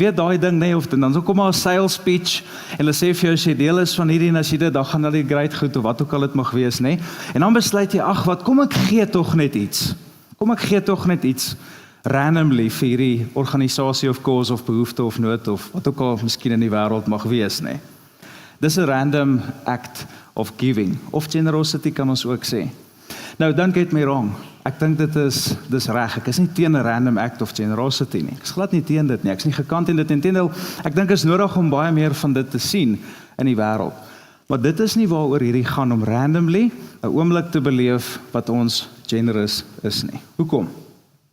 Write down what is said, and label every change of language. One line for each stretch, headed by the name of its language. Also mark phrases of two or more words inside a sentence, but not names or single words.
Afrikaans: Weet daai ding, nee, of dan kom maar 'n sales pitch en hulle sê vir jou as jy deel is van hierdie en as jy dit, dan gaan hulle great goed of wat ook al dit mag wees, nee. En dan besluit jy, ag, wat kom ek gee tog net iets. Kom ek gee tog net iets randomly vir hierdie organisasie of cause of behoefte of nood of wat ook al miskien in die wêreld mag wees, nee. Dis 'n
English: random act of giving, of generosity
Afrikaans: kan ons ook sê. Nou,
English: don't get me wrong,
Afrikaans: ek dink dis reg, ek is nie teen 'n
English: random act of generosity
Afrikaans: nie, ek is glad nie teen dit nie, ek is nie gekant in dit, inteendeel, ek dink is nodig om baie meer van dit te sien in die wêreld, maar dit is nie waaroor hierdie gaan om randomly 'n oomblik te beleef wat ons generous is nie.